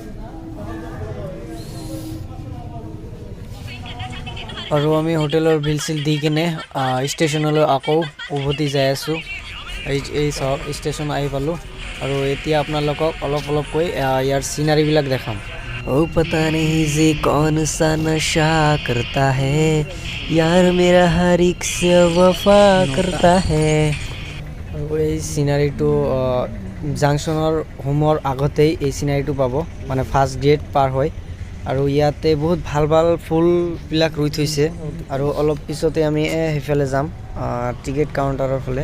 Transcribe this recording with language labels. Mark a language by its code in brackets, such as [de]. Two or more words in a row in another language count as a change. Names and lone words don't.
[as] আৰু আমি হোটেলৰ বিল চিল দি কিনে ষ্টেচনলৈ আকৌ উভতি যাই আছোঁ। এই চাওক, ষ্টেচন আহি পালোঁ। আৰু এতিয়া আপোনালোকক অলপকৈ ইয়াৰ চিনাৰীবিলাক দেখাম। [hi] ओ पता नहीं ये कौन सा नशा करता है, यार मेरा हर एक से वफा करता है। [as] আৰু এই চিনাৰীটো জাংচনৰ হোমৰ আগতেই এই চিনাৰীটো পাব, মানে [en] first gate [as] পাৰ হয়। আৰু ইয়াতে বহুত ভাল ভাল ফুলবিলাক ৰুই থৈছে। আৰু অলপ পিছতে আমি সেইফালে যাম, টিকেট কাউণ্টাৰৰ ফালে।